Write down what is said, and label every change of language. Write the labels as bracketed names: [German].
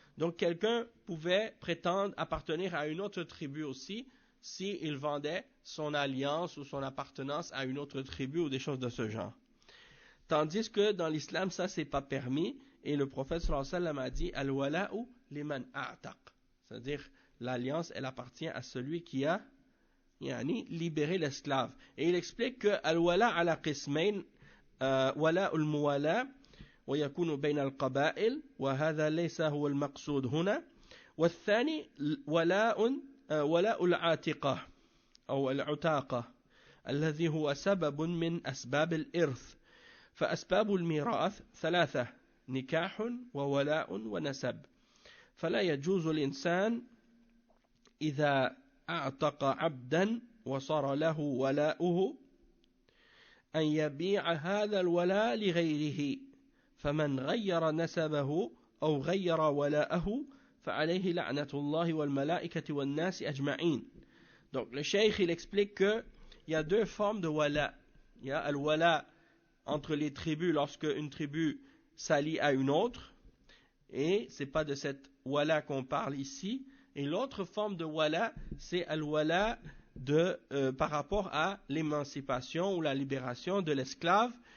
[French] Donc quelqu'un pouvait prétendre appartenir à une autre tribu aussi, s'il vendait son alliance ou son appartenance à une autre tribu ou des choses de ce genre. Tandis que dans l'islam, ça c'est pas permis, et le prophète sallallahu alayhi wa sallam a dit [Arabic] al-wala'u liman a'taq. [French] C'est-à-dire l'alliance, elle appartient à celui qui a libéré l'esclave. Et il explique que [Arabic] al-wala' ala qismayn, wala'ul muwala' ويكون بين القبائل وهذا ليس هو المقصود هنا والثاني ولاء العاتقة أو العتاقة الذي هو سبب من أسباب الإرث فأسباب الميراث ثلاثة نكاح وولاء ونسب فلا يجوز الإنسان إذا أعتق عبدا وصار له ولاؤه أن يبيع هذا الولاء لغيره فمن غير نسبه أو غير ولاءه فعليه لعنة الله والملائكة والناس أجمعين. [French] Donc le cheikh il explique que il y a deux formes de wala. Il y a al-wala entre les tribus lorsque une tribu s'allie à une autre, et c'est pas de cette wala qu'on parle ici. Et l'autre forme de wala, c'est al-wala par rapport à l'émancipation ou la libération de l'esclave.